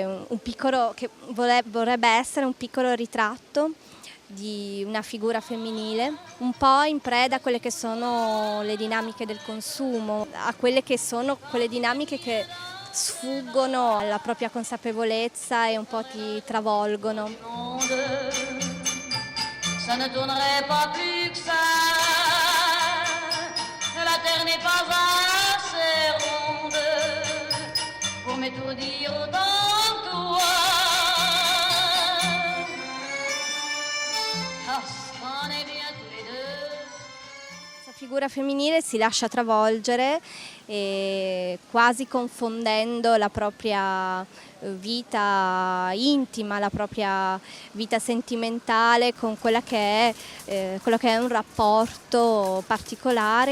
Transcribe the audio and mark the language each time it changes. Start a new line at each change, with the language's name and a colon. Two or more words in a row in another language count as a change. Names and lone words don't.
Italian: vorrebbe essere un piccolo ritratto di una figura femminile, un po' in preda a quelle che sono le dinamiche del consumo, a quelle che sono quelle dinamiche che sfuggono alla propria consapevolezza e un po' ti travolgono.
French: Ça ne tournerait pas plus que ça. La terre n'est pas assez ronde pour m'étourdir autant que toi. Parce qu'on est bien tous les deux.
Italian: figura femminile si lascia travolgere, quasi confondendo la propria vita intima, la propria vita sentimentale con quello che è un rapporto particolare